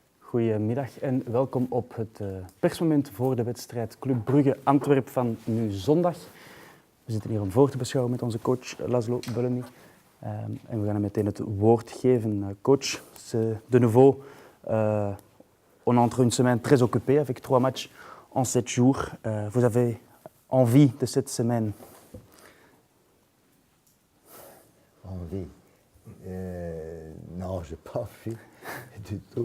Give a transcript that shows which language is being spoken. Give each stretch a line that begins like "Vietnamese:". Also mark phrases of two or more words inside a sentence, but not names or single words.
Dutch: Goedemiddag en welkom op het persmoment voor de wedstrijd Club Brugge-Antwerp van nu zondag. We zitten hier om voor te beschouwen met onze coach Laszlo Bellamy. En we gaan hem meteen het woord geven. Coach,
French: c'est de nouveau, on entre une semaine très occupée avec 3 matchs en 7 jours. Vous avez envie de cette semaine? Envie? Non, je n'ai pas envie du tout.